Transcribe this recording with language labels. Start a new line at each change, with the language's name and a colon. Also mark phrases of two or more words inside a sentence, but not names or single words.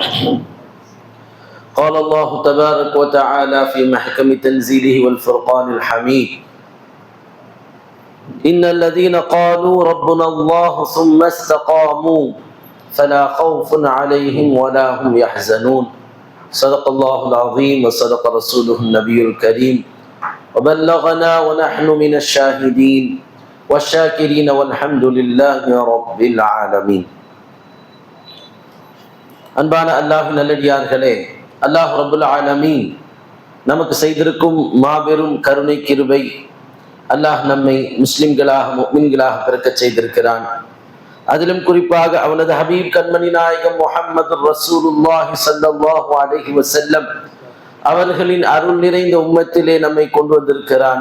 Arabic: قال الله تبارك وتعالى في محكم تنزيله والفرقان الحميد: إن الذين قالوا ربنا الله ثم استقاموا فلا خوف عليهم ولا هم يحزنون. صدق الله العظيم وصدق رسوله النبي الكريم وبلغنا ونحن من الشاهدين والشاكرين والحمد لله رب العالمين.
Tamil: அன்பான அல்லாஹ்வின் நல்லடியார்களே,
Arabic: الله رب العالمين
Tamil: நமக்கு செய்திருக்கும் மாபெரும் கருணை கிருபை, அல்லாஹ் நம்மை முஸ்லிம்களாக முஃமின்களாக பிறக்க செய்திருக்கிறான். அதிலும் குறிப்பாக அவனது ஹபீப் கண்மணி நாயகம் முஹம்மது
Arabic: رسول الله صلى الله عليه وسلم
Tamil: அவர்களின் அருள் நிறைந்த உம்மத்திலே நம்மை கொண்டு வந்திருக்கிறான்.